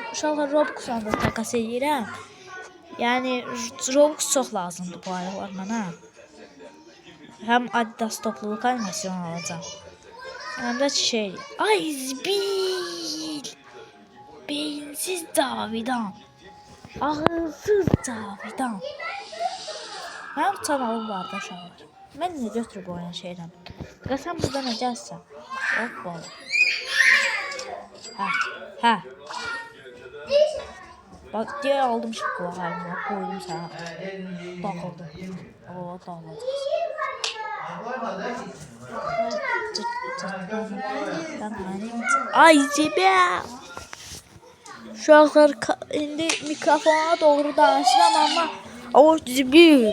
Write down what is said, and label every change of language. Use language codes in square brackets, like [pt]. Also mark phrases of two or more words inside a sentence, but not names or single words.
[az] Uşaqlar Roblox'dan da takas edirəm. Yani Roblox çox lazımdır bu aralar mənə. [tr] Hem Adidas topluluk animasyon alacağım. Hem de şey. Ay Zbil. [az] Beyinsiz Cavidan. Ağılsız Cavidan. Mənim kanalım var da uşaqlar. Mən niyə götürüb oynayan şeydən? Sən burada nə gəlsən? Hoppa. Hə. [tr] Bak diye aldım şu kulağımı. Koydum sana. Takıldım. O dağılacağız. [az] Ay Zibel. Uşaqlar indi mikrofona doğru danışıram ama o Zibel.